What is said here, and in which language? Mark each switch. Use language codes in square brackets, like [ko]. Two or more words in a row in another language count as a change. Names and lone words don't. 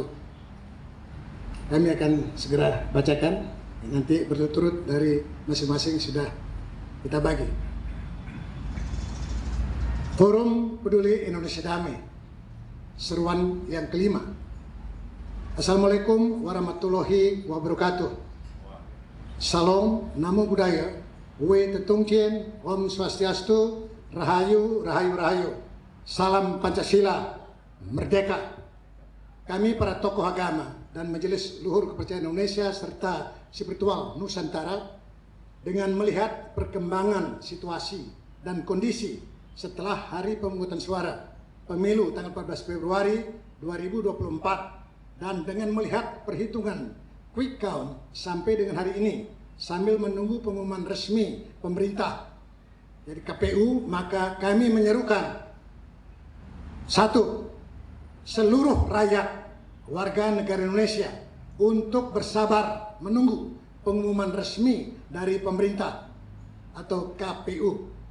[id] Kami akan segera bacakan, nanti berturut-turut dari masing-masing sudah kita bagi. Forum Peduli Indonesia Damai, seruan yang kelima. [ar] السلام عليكم ورحمة الله وبركاته. [id] Salam, [pi] namo buddhaya, we tetung tien, [sa] om swastiastu, [jv] rahayu, rahayu, rahayu. [id] Salam Pancasila, merdeka. Kami para tokoh agama dan Majelis Luhur Kepercayaan Indonesia serta Spiritual Nusantara dengan melihat perkembangan situasi dan kondisi setelah hari pemungutan suara pemilu tanggal 14 Februari 2024 dan dengan melihat perhitungan [en] quick count [id] sampai dengan hari ini sambil menunggu pengumuman resmi pemerintah dari KPU, maka kami menyerukan satu, seluruh rakyat warga negara Indonesia untuk bersabar menunggu pengumuman resmi dari pemerintah atau KPU.